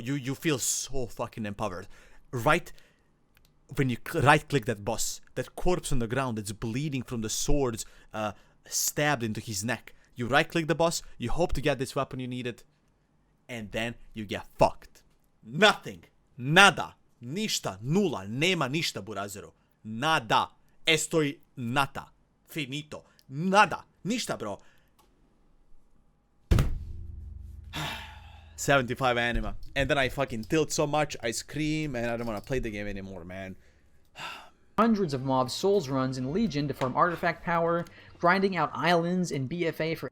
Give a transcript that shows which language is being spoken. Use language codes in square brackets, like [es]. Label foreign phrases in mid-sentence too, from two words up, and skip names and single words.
[en] You feel so fucking empowered, right? When you right click that boss, that corpse on the ground that's bleeding from the swords stabbed into his neck. You right click the boss, you hope to get this weapon you needed, and then you get fucked. Nothing. [sr] Nada. Ništa. Nula. Nema ništa, burazeru. Nada. [es] Estoy nata. [sr] Finito. Nada. Ništa, [en] bro. 75 anima. And then I fucking tilt so much, I scream, and I don't want to play the game anymore, man. Hundreds of mob souls runs in Legion to farm artifact power, grinding out islands in BFA for...